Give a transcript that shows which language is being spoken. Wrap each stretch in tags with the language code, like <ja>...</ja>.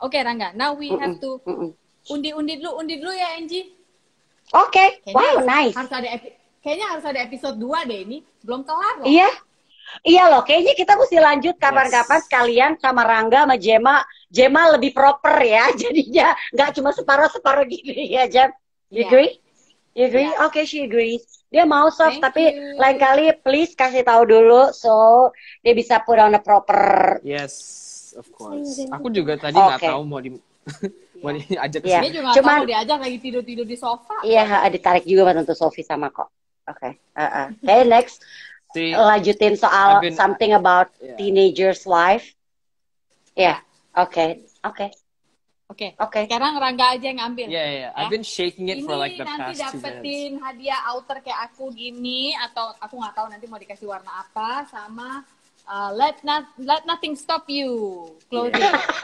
<en>Oke, Rangga, now we have to</en> <id>undi dulu ya</id> <en>Angie. Oke. Wow, nice.</en> <id>Kayaknya harus ada episode 2 deh, ini belum kelar loh. Iya loh, kayaknya kita mesti lanjut kapan-kapan sekalian sama Rangga sama Gemma lebih proper ya, jadinya nggak cuma separuh gini ya, Jam.</id> <en>You agree? Yeah. Okay, she agrees.</en> <id>Dia mau soft, tapi lain kali please kasih tahu dulu so dia bisa</id> <en>put on a proper. Yes, of course.</en> <id>Aku juga tadi nggak tahu mau diajak ke sini. Dia juga nggak tahu diajak lagi tidur di sofa. Iya, ditarik juga bantu Sofi sama kok. Oke. Next. Lanjutin soal</id> <en>something about teenager's life. Oke.</en> <id>Sekarang Rangga aja yang ngambil.</id> <en>Yeah. I've been shaking it for like the past 2 minutes.</en> <id>Ini nanti dapetin hadiah outer kayak aku gini, atau aku nggak tahu nanti mau dikasih warna apa, sama</id> <en>let nothing stop you. Close it.</en>